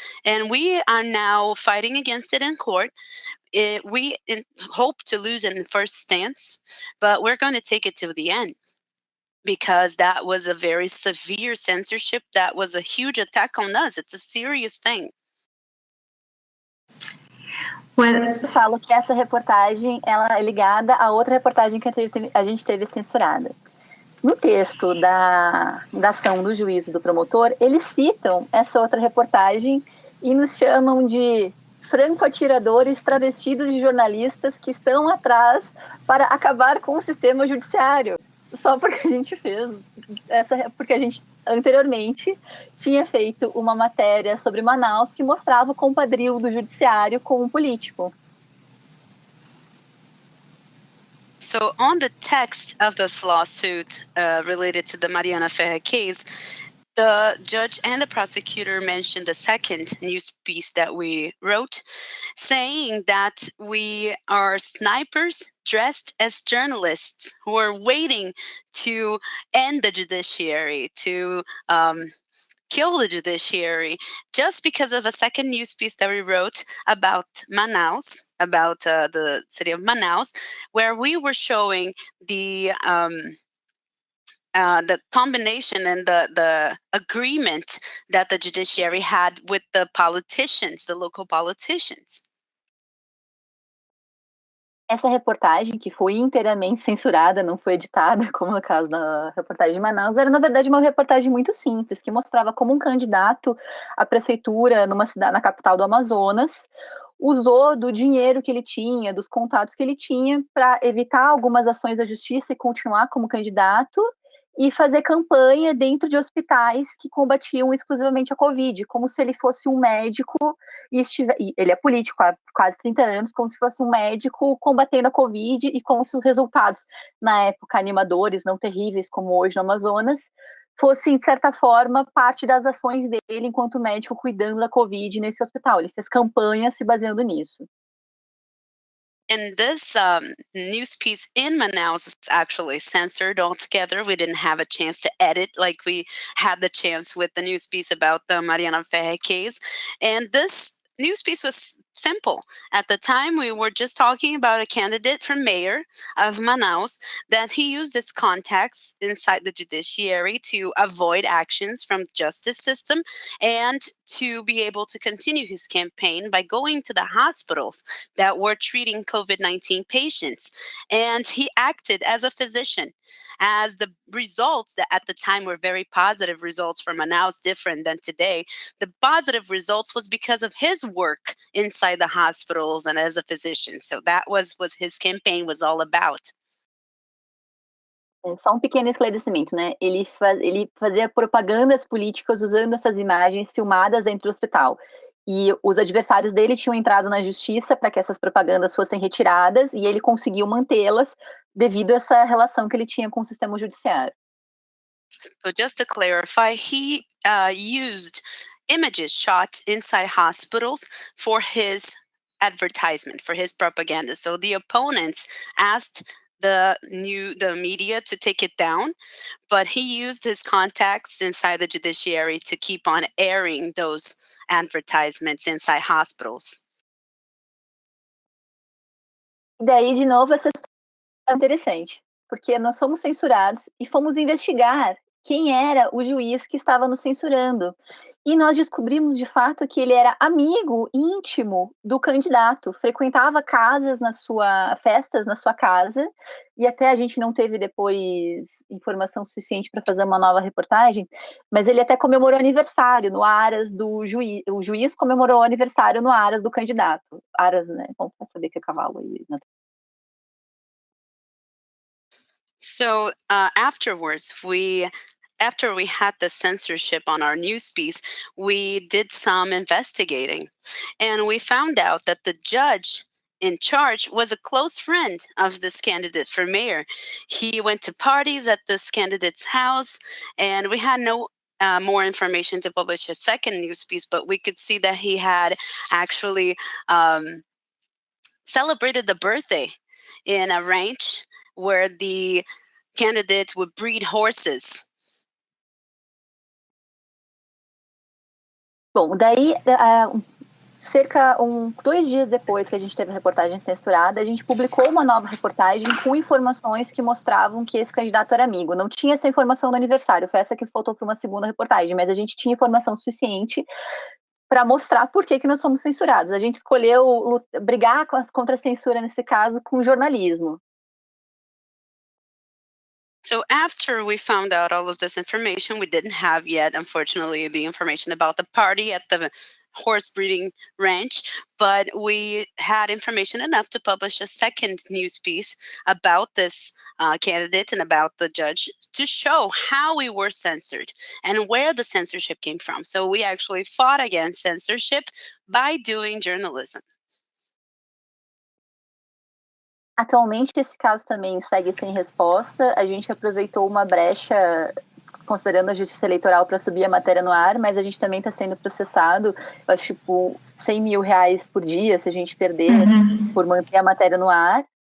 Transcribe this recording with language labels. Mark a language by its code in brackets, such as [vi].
[en] And we are now fighting against it in court. We hope to lose in the first stance, but we're going to take it to the end because that was a very severe censorship. That was a huge attack on us. It's a serious thing. [pt] Eu falo que essa reportagem ela é ligada a outra reportagem que a gente teve censurada. No texto da ação do juiz e do promotor, eles citam essa outra reportagem e nos chamam de franco-atiradores travestidos de jornalistas que estão atrás para acabar com o sistema judiciário. Só porque a gente porque a gente anteriormente tinha feito uma matéria sobre Manaus que mostrava o compadrio do judiciário com um político. [en] So on the text of this lawsuit related to the Mariana case, the judge and the prosecutor mentioned the second news piece that we wrote, saying that we are snipers dressed as journalists who are waiting to end the judiciary, to kill the judiciary, just because of a second news piece that we wrote about Manaus, about the city of Manaus, where we were showing the combination and the agreement that the judiciary had with the politicians, the local politicians. [pt] Essa reportagem, que foi inteiramente censurada, não foi editada, como no caso da reportagem de Manaus, era, na verdade, uma reportagem muito simples, que mostrava como um candidato à prefeitura numa cidade, na capital do Amazonas, usou do dinheiro que ele tinha, dos contatos que ele tinha, para evitar algumas ações da justiça e continuar como candidato, e fazer campanha dentro de hospitais que combatiam exclusivamente a Covid, como se ele fosse um médico, e ele é político há quase 30 anos, como se fosse um médico combatendo a Covid, e como se os resultados, na época, animadores, não terríveis, como hoje no Amazonas, fossem, de certa forma, parte das ações dele enquanto médico cuidando da Covid nesse hospital. Ele fez campanha se baseando nisso. [en] And this news piece in Manaus was actually censored altogether. We didn't have a chance to edit like we had the chance with the news piece about the Mariana case. And this news piece was simple. At the time, we were just talking about a candidate for mayor of Manaus, that he used his contacts inside the judiciary to avoid actions from the justice system and to be able to continue his campaign by going to the hospitals that were treating COVID-19 patients. And he acted as a physician, as the results that at the time were very positive results for Manaus, different than today. The positive results was because of his work inside the hospitals and as a physician. So that was his campaign was all about. [pt] Só um pequeno esclarecimento, né? Ele fazia propagandas políticas usando essas imagens filmadas dentro do hospital. E os adversários dele tinham entrado na justiça para que essas propagandas fossem retiradas, e ele conseguiu mantê-las devido a essa relação que ele tinha com o sistema judiciário. [en] So just to clarify, he used images shot inside hospitals for his advertisement, for his propaganda. So the opponents asked the media to take it down, but he used his contacts inside the judiciary to keep on airing those advertisements inside hospitals. [pt] E daí, de novo, essa história é interessante, porque nós fomos censurados e fomos investigar quem era o juiz que estava nos censurando. E nós descobrimos, de fato, que ele era amigo íntimo do candidato, frequentava festas na sua casa, e até a gente não teve depois informação suficiente para fazer uma nova reportagem, mas ele até comemorou aniversário no aras do juiz. O juiz comemorou o aniversário no aras do candidato. Aras, né? Bom, para saber que é cavalo aí, né? [en] So afterwards, after we had the censorship on our news piece, we did some investigating, and we found out that the judge in charge was a close friend of this candidate for mayor. He went to parties at this candidate's house, and we had no more information to publish a second news piece, but we could see that he had actually celebrated the birthday in a ranch where the candidate would breed horses. [pt] Bom, daí, cerca 2 dias depois que a gente teve a reportagem censurada, a gente publicou uma nova reportagem com informações que mostravam que esse candidato era amigo. Não tinha essa informação do aniversário, foi essa que faltou para uma segunda reportagem, mas a gente tinha informação suficiente para mostrar por que nós somos censurados. A gente escolheu brigar contra a censura, nesse caso, com o jornalismo. [en] So after we found out all of this information, we didn't have yet, unfortunately, the information about the party at the horse breeding ranch, but we had information enough to publish a second news piece about this candidate and about the judge to show how we were censored and where the censorship came from. So we actually fought against censorship by doing journalism. [pt] Atualmente, esse caso também segue sem resposta. A gente aproveitou uma brecha, considerando a justiça eleitoral, para subir a matéria no ar, mas a gente também está sendo processado, eu acho, tipo, R$100 mil por dia, se a gente perder, por manter a matéria no ar.